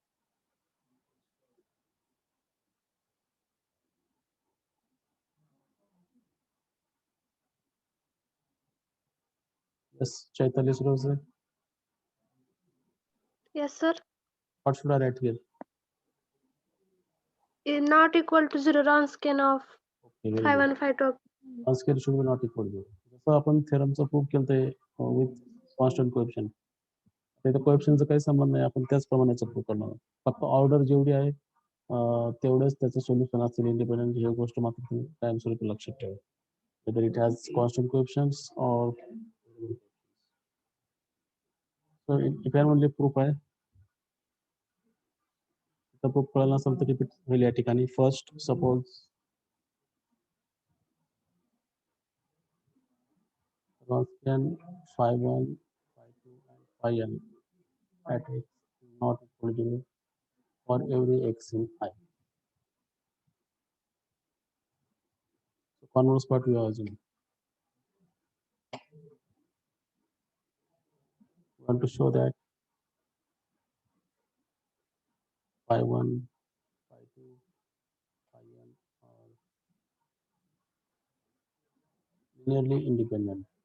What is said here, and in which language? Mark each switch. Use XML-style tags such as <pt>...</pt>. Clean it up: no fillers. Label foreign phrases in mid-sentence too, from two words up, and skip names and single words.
<en>Yes, Chaitanya Rose. Yes, sir. What should I write here? Is not equal to 0 Wronskian of Okay, very phi good. 1 phi 2. Wronskian should be not equal to 0.</en> <mr>जसं आपण थेरमचा प्रूफ केलं ते</mr> <en>with constant coefficient.</en> <mr>ते कोएफिशियंटचा काही संबंध नाही, आपण त्याचप्रमाणेच प्रूफ करणार आहोत. फक्त ऑर्डर जेवढी आहे तेवढेच त्याचं सोल्युशन असतील इंडिपेंडेंट, ही गोष्ट मात्र तुम्ही कायमस्वरूपी लक्षात ठेवा.</mr> <en>Whether it has constant coefficients or so if I only proof</en> <mr>आहे, तर प्रूफ कळलं नसेल तर रिपीट होईल या ठिकाणी.</mr> <en>First suppose Wronskian phi 1, phi 2 and phi n at x not equal to 0 for every x in I. So converse part we are assuming. We want to show that phi 1, phi 2, phi n are linearly independent.</en>